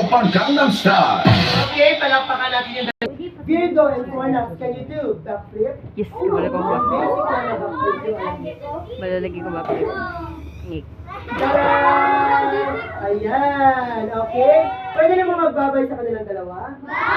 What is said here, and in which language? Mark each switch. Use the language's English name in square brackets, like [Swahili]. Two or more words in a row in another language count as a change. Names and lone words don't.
[Filipino] Gangnam Style. Okay, palakpakan natin yung dalawa. [English] Virgo and Fornax, can you do backflip? Yes, [Filipino] wala ko ba? Basic lang na backflip yung ano. Malalagi ko ba? Ngik. Tada! Ayan, okay. Pwede naman magbabay sa kanilang dalawa?